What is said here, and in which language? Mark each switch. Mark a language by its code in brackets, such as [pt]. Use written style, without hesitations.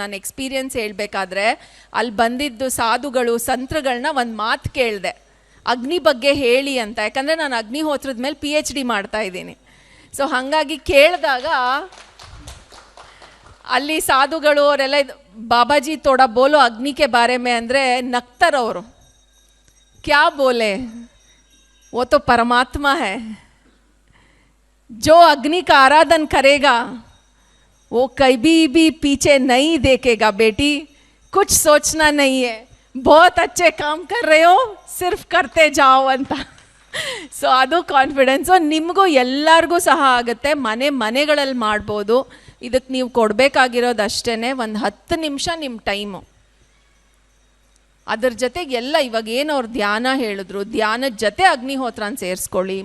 [kn] ನಾನು ಎಕ್ಸ್ಪೀರಿಯನ್ಸ್ ಹೇಳಬೇಕಾದ್ರೆ ಅಲ್ಲಿ ಬಂದಿದ್ದು ಸಾಧುಗಳು ಸಂತರುಗಳನ್ನ ಒಂದು ಮಾತು ಕೇಳಿದೆ, ಅಗ್ನಿ ಬಗ್ಗೆ ಹೇಳಿ ಅಂತ. ಯಾಕಂದರೆ ನಾನು ಅಗ್ನಿಹೋತ್ರದ ಮೇಲೆ PhD ಮಾಡ್ತಾ ಇದ್ದೀನಿ. ಸೊ ಹಾಗಾಗಿ ಕೇಳಿದಾಗ ಅಲ್ಲಿ ಸಾಧುಗಳು ಅವರೆಲ್ಲ [hi] ಬಾಬಾಜಿ ತೋಡ ಬೋಲೋ ಅಗ್ನಿಕೆ ಬಾರೆ ಮೇ [kn] ಅಂದರೆ ನಗ್ತಾರವರು. [hi] ಕ್ಯಾ ಬೋಲೆ, वो तो परमात्मा है, जो अग्नि का आराधन करेगा वो कभी भी पीछे नहीं देखेगा बेटी, कुछ सोचना नहीं है, बहुत अच्छे काम कर रहे हो, सिर्फ करते जाओ ಅಂತ. [kn] ಸೊ ಅದು ಕಾನ್ಫಿಡೆನ್ಸು ನಿಮಗೂ ಎಲ್ಲರಿಗೂ ಸಹ ಆಗುತ್ತೆ. ಮನೆಗಳಲ್ಲಿ ಮಾಡ್ಬೋದು. ಇದಕ್ಕೆ ನೀವು ಕೊಡಬೇಕಾಗಿರೋದು ಅಷ್ಟೇ ಒಂದು 10 ನಿಮಿಷ ನಿಮ್ಮ ಟೈಮು. ಅದ್ರ ಜೊತೆಗೆ ಎಲ್ಲ ಇವಾಗ ಏನು ಅವ್ರು ಧ್ಯಾನ ಹೇಳಿದ್ರು, ಧ್ಯಾನದ ಜೊತೆ ಅಗ್ನಿಹೋತ್ರನ ಸೇರಿಸ್ಕೊಳ್ಳಿ.